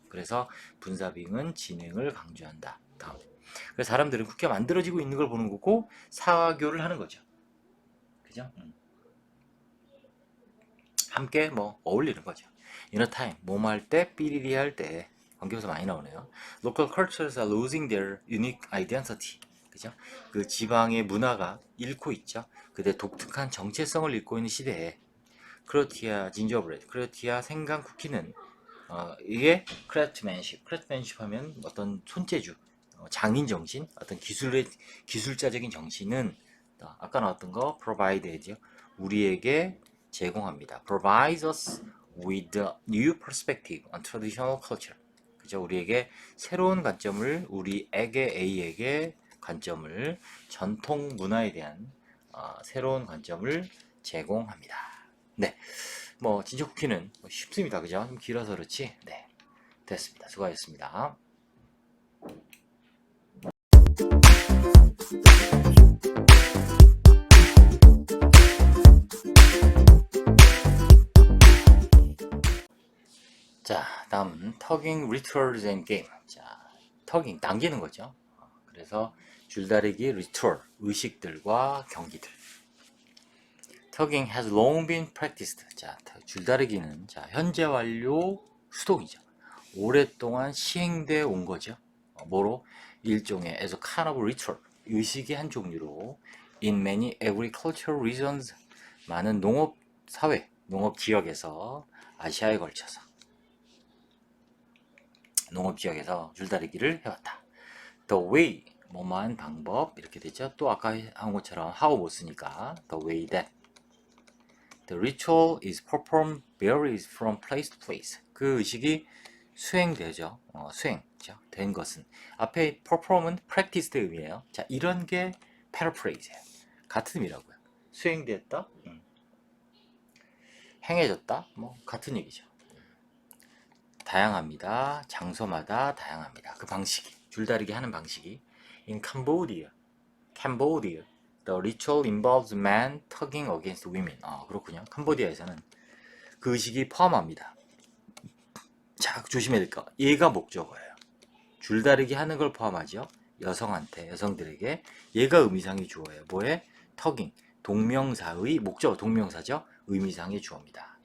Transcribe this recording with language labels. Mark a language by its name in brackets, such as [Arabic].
[Korean] 그래서 분사 being은 진행을 강조한다. 다음. 그래서 사람들은 그렇게 만들어지고 있는 걸 보는 거고 사교를 하는 거죠. 그죠? 함께 뭐 어울리는 거죠. [English] In a time, [Korean] 뭐뭐 할 때, 삐리리 할 때, 관계에서 많이 나오네요. [English] Local cultures are losing their unique identity. [Korean] 그죠? 그 지방의 문화가 잃고 있죠. 그들의 독특한 정체성을 잃고 있는 시대에 크로티아 진저브레드, 크로티아 생강 쿠키는 이게 크래프트맨십 하면 어떤 손재주, 장인 정신, 어떤 기술자적인 정신은 아까 나왔던 거 provide죠. 우리에게 제공합니다. [English] provides us with a new perspective on traditional culture. [Korean] 그죠? 우리에게 새로운 관점을 A에게 관점을 전통 문화에 대한 새로운 관점을 제공합니다. 네, 뭐 진저 쿠키는 쉽습니다. 그죠? 좀 길어서 그렇지. 네, 됐습니다. 수고하셨습니다. 자, 다음은 [English] Tugging Rituals and Game. [Korean] 자, Tugging 당기는 거죠. 그래서 줄다리기 리추얼 의식들과 경기들. [English] Tugging has long been practiced. [Korean] 자, 줄다리기는 자 현재 완료 수동이죠. 오랫동안 시행돼 온 거죠. 뭐로? 일종의 [English] as a kind of ritual [Korean] 의식의 한 종류로 [English] in many agricultural regions [Korean] 많은 농업 사회, 농업 지역에서 아시아에 걸쳐서 농업 지역에서 줄다리기를 해왔다. The way 뭐뭐한 방법 이렇게 되죠. 또 아까 한 것처럼 [English] how [Korean] 못 쓰니까 [English] the way that the ritual is performed varies from place to place. [Korean] 그 의식이 수행되죠. 수행죠. 된 것은 앞에 perform은 practice의 의미예요. 자, 이런 게 paraphrase예요. 같은 의미라고요. 수행됐다, 행해졌다, 뭐 같은 얘기죠. 다양합니다. 장소마다 다양합니다. 그 방식이 줄다리기 하는 방식이 [English] in Cambodia, the ritual involves men tugging against women. [Korean] 그렇군요. 캄보디아에서는 그 의식이 포함합니다. 자, 조심해야 될 거. 얘가 목적어예요. 줄다리기 하는 걸 포함하죠. 여성들에게 얘가 의미상의 주어예요. 뭐에? 터깅. 동명사의 목적어 동명사죠. 의미상의 주어입니다.